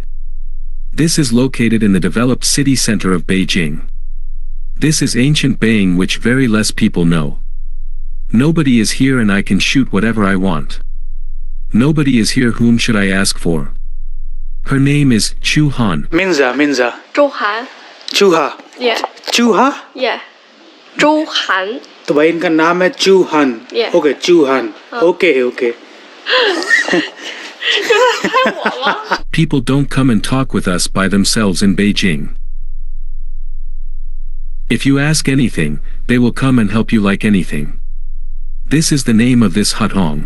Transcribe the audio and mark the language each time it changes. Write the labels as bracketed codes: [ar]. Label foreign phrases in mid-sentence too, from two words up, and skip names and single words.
[en] This is located in the developed city center of Beijing. This is ancient Beijing, which very less people know. Nobody is here and I can shoot whatever I want. Nobody is here. Whom should I ask for? Her name is Chu Han. Minza. 周涵 Chuha. Yeah. Chuha? Yeah. 周涵 [hi] तो भाई इनका नाम है चूहान. [en] Yeah. Okay, चूहान. Okay. People don't come and talk with us by themselves in Beijing. If you ask anything, they will come and help you like anything. This is the name of this hutong.